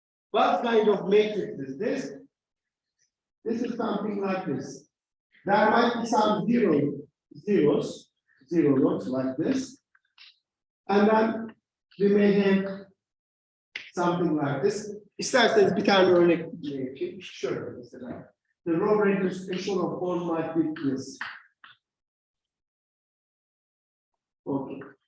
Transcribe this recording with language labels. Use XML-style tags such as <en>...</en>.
<en>What kind of matrix is this? This is something like this. There might be some zeros like this. And then we may have something like this.</en> <tr>İsterseniz bir tane örnek yapayım. Şöyle mesela.</tr> <en>The row reduced echelon form might be this. Okay.</en>